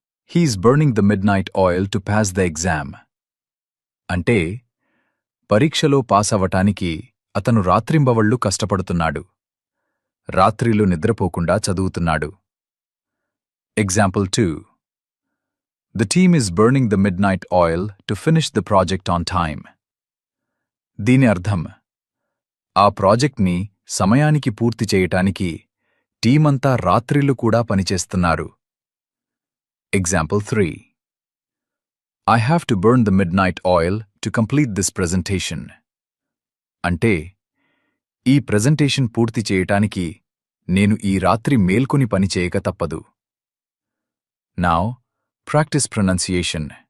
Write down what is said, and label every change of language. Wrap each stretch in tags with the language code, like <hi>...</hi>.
<en>He is burning the midnight oil to pass the exam.</en> <te>అంటే పరీక్షలో pass అవ్వటానికి అతను రాత్రింబవళ్ళు కష్టపడుతున్నాడు. రాత్రిళ్ళు నిద్రపోకుండా చదువుతున్నాడు. Example 2.</te> <en>The team is burning the midnight oil to finish the project on time.</en> <te>దీని అర్థం ఆ ప్రాజెక్ట్ని సమయానికి పూర్తి చేయటానికి టీమంతా రాత్రిళ్ళు కూడా పనిచేస్తున్నారు.</te> <en>Example 3. I have to burn the midnight oil to complete this presentation.</en> <te>అంటే ఈ ప్రెజెంటేషన్ పూర్తి చేయటానికి నేను ఈ రాత్రి మేల్కొని పని చేయక తప్పదు.</te> <en>Now, practice pronunciation.</en>